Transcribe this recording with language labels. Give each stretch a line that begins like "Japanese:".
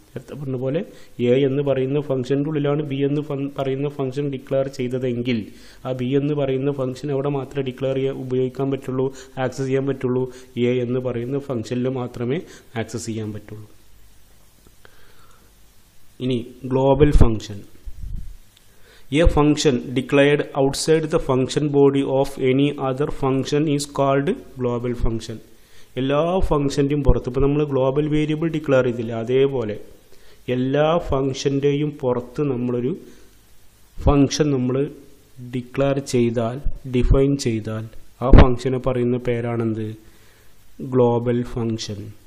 Malayalam: നേരത്തെ പറഞ്ഞ പോലെ എ എന്ന് പറയുന്ന ഫംഗ്ഷൻ്റെ ഉള്ളിലാണ് ബി എന്ന് പറയുന്ന ഫംഗ്ഷൻ ഡിക്ലെയർ ചെയ്തതെങ്കിൽ ആ ബി എന്ന് പറയുന്ന ഫംഗ്ഷൻ അവിടെ മാത്രമേ ഉപയോഗിക്കാൻ പറ്റുള്ളൂ, ആക്സസ് ചെയ്യാൻ പറ്റുള്ളൂ. എ എന്ന് പറയുന്ന ഫംഗ്ഷനിൽ മാത്രമേ ആക്സസ് ചെയ്യാൻ പറ്റുള്ളൂ. ഇനി global function.
English: A function declared outside the function body of any other function is called global function.
Malayalam: എല്ലാ ഫംഗ്ഷൻ്റെയും പുറത്ത്, ഇപ്പോൾ നമ്മൾ ഗ്ലോബൽ വേരിയബിൾ ഡിക്ലെയർ ചെയ്തില്ല, അതേപോലെ എല്ലാ ഫംഗ്ഷൻ്റെയും പുറത്ത് നമ്മളൊരു ഫംഗ്ഷൻ നമ്മൾ ഡിക്ലെയർ ചെയ്താൽ, ഡിഫൈൻ ചെയ്താൽ ആ ഫംഗ്ഷനെ പറയുന്ന പേരാണെന്ത്, ഗ്ലോബൽ ഫംഗ്ഷൻ.